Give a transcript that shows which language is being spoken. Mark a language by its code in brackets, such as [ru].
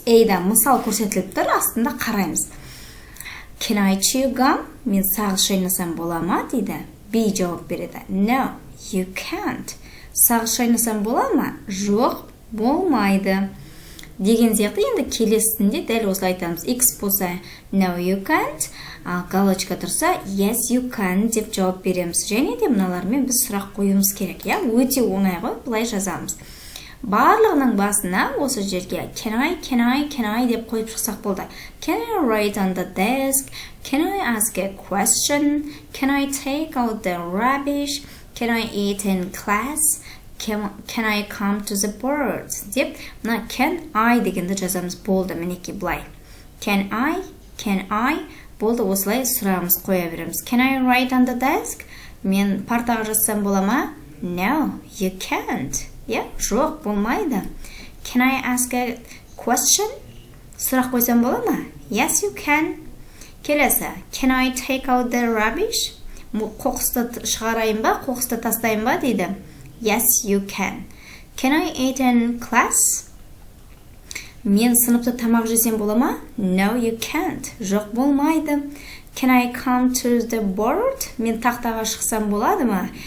[kk] Эйда мысал көрсетіліп тұр, астында қараймыз. [en] Can I chew gum? [kk] Мен сағыз шайнасам бола ма дейді. B жауап береді. [en] No, you can't. [kk] Сағыз шайнасам бола ма? Жоқ, болмайды. Деген сияқты енді келесінде дәл осылай айтамыз. [en] X болса no, you can't. [kk] Ал галочка тұрса [en] yes, you can [kk] деп жауап береміз. Және де мыналармен біз сұрақ қоюымыз керек. Өте оңай ғой, былай жазамыз. Барлығының басына осы жерге can I деп қойып шықсақ болды. [en] Can I write on the desk? Can I ask a question? Can I take out the rubbish? Can I eat in class? Can I come to the board? [kk] Деп, мына can I дегенді жазамыз болды, мінеки былай. Can I болды, осылай сұрағымыз қоя береміз. [en] Can I write on the desk? [kk] Мен партаға жазсам бола ма? [en] No, you can't. [kk] Жоқ, болмайды. [en] Can I ask a question? [kk] Сұрақ қойсам бола ма? [en] Yes, you can. Келесі, can I take out the rubbish? [kk] Қоқысты шығарайын ба, қоқысты тастайын ба дейді. [en] Yes, you can. Can I eat in class? [kk] Мен сыныпта тамақ жесем бола ма? [en] No, you can't. [kk] Жоқ, болмайды. [en] Can I come to the board? [kk] Мен тақтаға шықсам болады ма?